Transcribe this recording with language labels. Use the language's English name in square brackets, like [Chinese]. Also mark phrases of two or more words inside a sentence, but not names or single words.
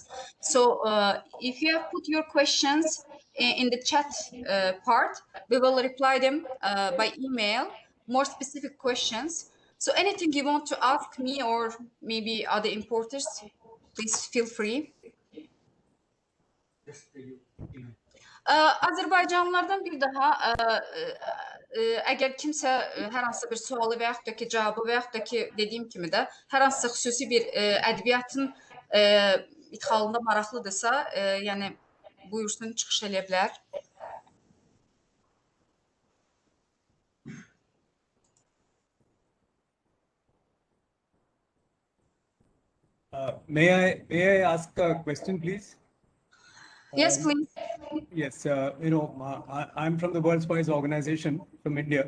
[English] So if you have put your questions in the chat part, we will reply them by email, more specific questions. So anything you want to ask me or maybe other importers, please feel free. [Azerbaijani] Azərbaycanlılardan bir daha əgər kimsə hər hansısa bir sualı və yaxud da ki, cavabı və yaxud da ki, dediyim kimi də hər hansısa xüsusi bir ədəbiyyatın idxalında maraqlıdırsa, yəni buyursun, çıxış eləyə bilər. [English] May I ask a question, please? Yes, please. Yes, I'm from the World Spice Organization from India.